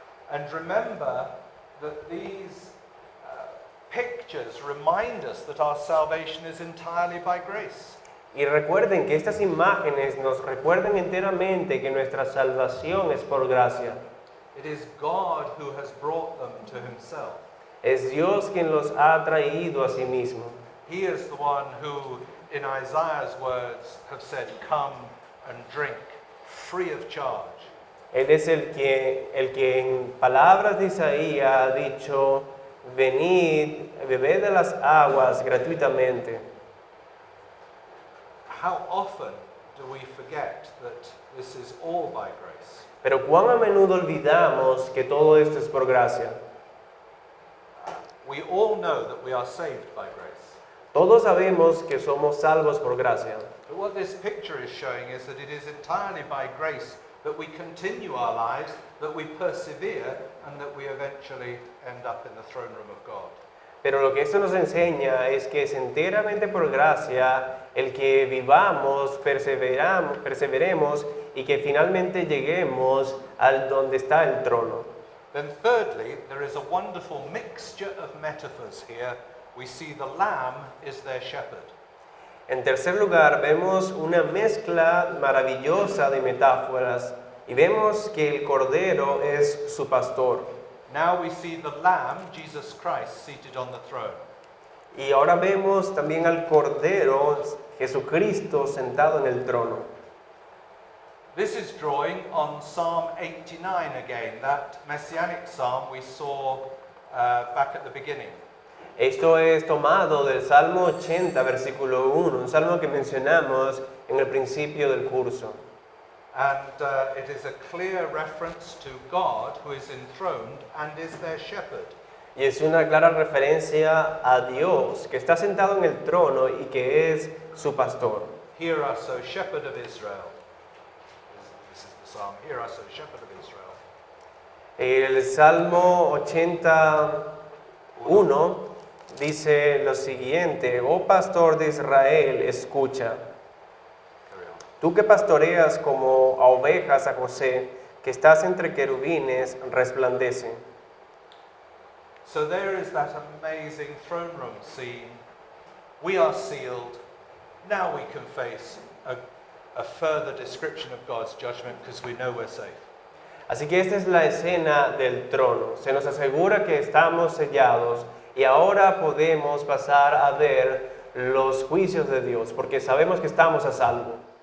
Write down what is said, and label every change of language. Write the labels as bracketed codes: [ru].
[en] And remember that these pictures remind us that our salvation is entirely by grace. [es] Y recuerden que estas imágenes nos recuerdan enteramente que nuestra salvación es por gracia. [en] It is God who has brought them to himself. [es] Es Dios quien los ha traído a sí mismo. [en] He is the one who, in Isaiah's words, have said, "Come and drink, free of charge." [es] Él es el que en palabras de Isaías ha dicho, venid, bebed de las aguas gratuitamente. [en] How often do we forget that this is all by grace? [es] Pero cuán a menudo olvidamos que todo esto es por gracia. [en] We all know that we are saved by grace. [es] Todos sabemos que somos salvos por gracia. [en] But what this picture is showing is that it is entirely by grace that we continue our lives, that we persevere, and that we eventually end up in the throne room of God. [es] Pero lo que esto nos enseña es que es enteramente por gracia el que vivamos, perseveremos y que finalmente lleguemos al donde está el trono. [en] Then thirdly, there is a wonderful mixture of metaphors here. We see the lamb is their shepherd. [es] En tercer lugar, vemos una mezcla maravillosa de metáforas y vemos que el cordero es su pastor. [en] Now we see the lamb, Jesus Christ, seated on the throne. [es] Y ahora vemos también al cordero, Jesucristo, sentado en el trono. [en] This is drawing on Psalm 89 again, that messianic psalm we saw back at the beginning. [es] Esto es tomado del Salmo 80, versículo 1, un salmo que mencionamos en el principio del curso. [en] And it is a clear reference to God who is enthroned and is their shepherd. [es] Y es una clara referencia a Dios, que está sentado en el trono y que es su pastor. [en] Hear us, O shepherd of Israel. This is the psalm. Hear us, O shepherd of Israel. [es] El Salmo 81 dice lo siguiente: oh pastor de Israel, escucha. [en] Carry on. [es] Tú que pastoreas como a ovejas a José, que estás entre querubines, resplandece. [en] So there is that amazing throne room scene. We are sealed. Now we can face a further description of God's judgment because we know we're safe. [es] Así que esta es la escena del trono. Se nos asegura que estamos sellados y ahora podemos pasar a ver los juicios de Dios, porque sabemos que estamos a salvo.